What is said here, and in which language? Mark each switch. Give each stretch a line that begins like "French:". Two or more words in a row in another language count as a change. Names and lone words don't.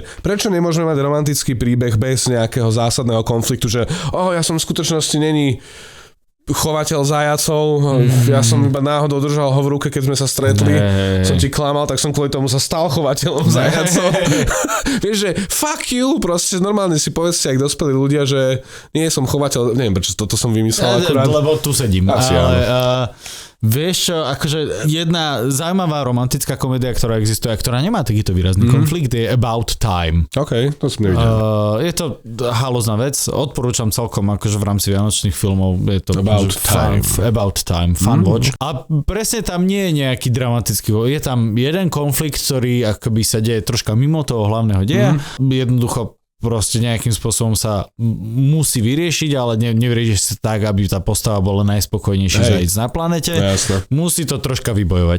Slovak: Prečo nemôžeme mať romantický príbeh bez nejakého zásadného konfliktu, že ja som v skutočnosti není chovateľ zajacov, ja som iba náhodou držal ho v ruke, keď sme sa stretli, som ti klamal, tak som kvôli tomu sa stal chovateľom zajacov.
English: Vieš, že fuck you,
Slovak: proste normálne si povedzte, ak dospelí ľudia, že nie som chovateľ, neviem, prečo toto som vymyslel akurát. Lebo tu sedím. Vieš čo, akože jedna zaujímavá romantická komédia, ktorá existuje a ktorá nemá takýto výrazný konflikt, je About Time. OK, to som nevidel. Je to halózna vec, odporúčam celkom akože v rámci vianočných filmov, je to About Time,
English: fun watch.
Slovak: A presne tam nie je nejaký dramatický, je tam jeden konflikt, ktorý akoby sa deje troška mimo toho hlavného deja, jednoducho proste nejakým spôsobom sa musí vyriešiť, ale nevyrieši sa tak, aby tá postava bola najspokojnejšia zajít na planete. Musí to troška vybojovať.